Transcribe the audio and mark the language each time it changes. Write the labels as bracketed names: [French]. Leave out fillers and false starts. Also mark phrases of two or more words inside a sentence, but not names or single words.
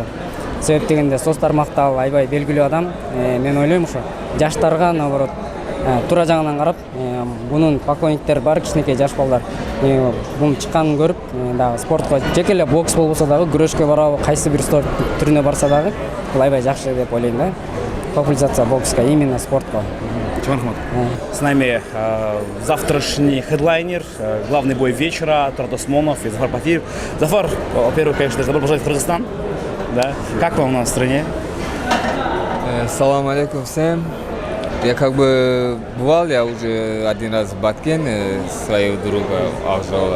[Kyrgyz] Себеп дегенде Сос тармакта ал аябай белгилүү адам. Мен ойлойм ошо жаштарга наоборот туура жагынан карап, бунун поклонниктери бар, кичинекей жаш балдар. Бунун чыкканын көрүп, дагы спортко жеке эле бокс болбосо дагы күрөшкө барабы, кайсы бир спорт түрүнө барса дагы, бул аябай жакшы деп ойлойм да. [Russian] Популяризация бокска, именно спортко. С нами завтрашний хедлайнер, главный бой вечера, Турат Осмонов и Зафар Патиев. Зафар, во-первых, конечно, добро пожаловать в Кыргызстан. Да? Как вам у нас в стране? Салам алейкум всем. Я бывал, я уже один раз в Баткене своего друга Авжала.